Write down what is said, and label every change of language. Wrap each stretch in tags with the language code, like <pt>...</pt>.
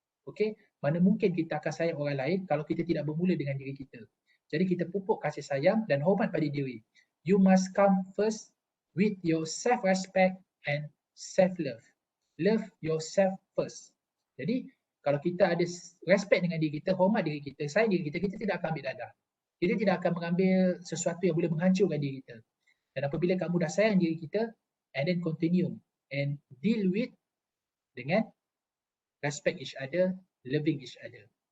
<ms>Okey, mana mungkin kita akan sayang orang lain kalau kita tidak bermula dengan diri kita. Jadi kita pupuk kasih sayang dan hormat pada diri.</ms> <en>You must come first with your self-respect and self-love. Love yourself first.</en> <ms>Jadi kalau kita ada respect dengan diri kita, hormat diri kita, sayang diri kita, kita tidak akan ambil dadah. Kita tidak akan mengambil sesuatu yang boleh menghancurkan diri kita. Dan apabila kamu dah sayang diri kita,</ms> <en>and then continue and deal with</en> <ms>dengan</ms> <en>respect each other, loving each other.</en>